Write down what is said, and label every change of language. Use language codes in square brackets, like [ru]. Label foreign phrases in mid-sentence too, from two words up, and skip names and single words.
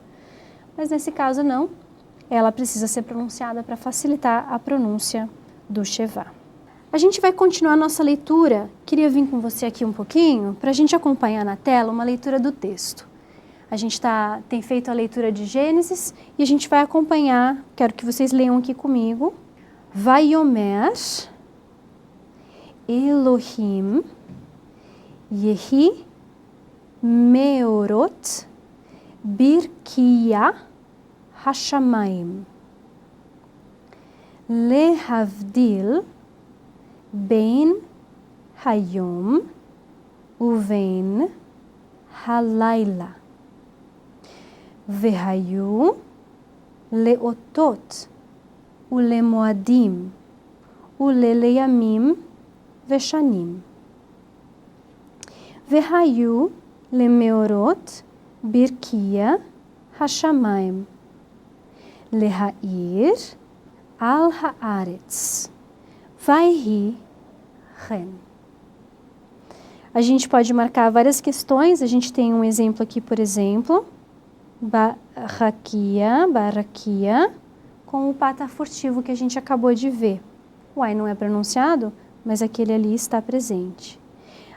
[pt] Mas nesse caso não, ela precisa ser pronunciada para facilitar a pronúncia do shevá. A gente vai continuar nossa leitura. Queria vir com você aqui um pouquinho para a gente acompanhar na tela uma leitura do texto. A gente tem feito a leitura de Gênesis e a gente vai acompanhar, quero que vocês leiam aqui comigo. [he] ויאמר אלהים יהי מארת ברקיע השמים להבדיל בין היום ובין הלילה והיו לאתת ולמועדים ולימים ושנים והיו למאורת ברקיע השמים להאיר על הארץ ויהי כן. [pt] A gente pode marcar várias questões. A gente tem um exemplo aqui, por exemplo, Barakia, com o patar furtivo que a gente acabou de ver. O ai não é pronunciado, mas aquele ali está presente.